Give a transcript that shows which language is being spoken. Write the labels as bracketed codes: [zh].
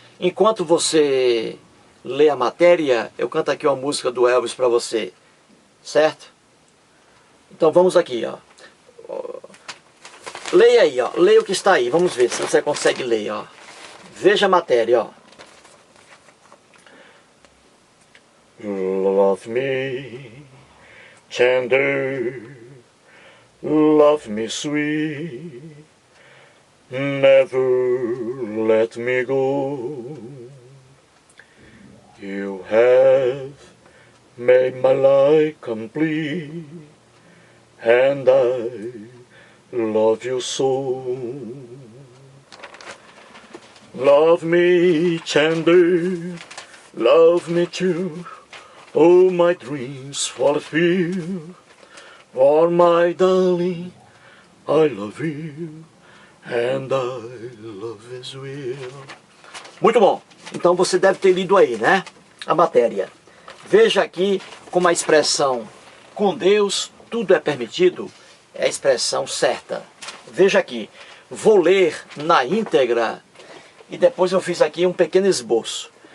[pt] Enquanto você lê a matéria, eu canto aqui uma música do Elvis para você. Certo? Então vamos aqui, ó. Leia aí, ó. Leia o que está aí. Vamos ver se você consegue ler, ó. Veja a matéria, ó. [en] Love me tender, love me sweet, never let me go. You have made my life complete, and I love you so. Love me tender, love me true, all my dreams fulfill. For my darling, I love you, and I love as well. [pt] Muito bom. Então você deve ter lido aí, né? A matéria. Veja aqui como a expressão com Deus tudo é permitido é a expressão certa. Veja aqui. Vou ler na íntegra e depois eu fiz aqui um pequeno esboço.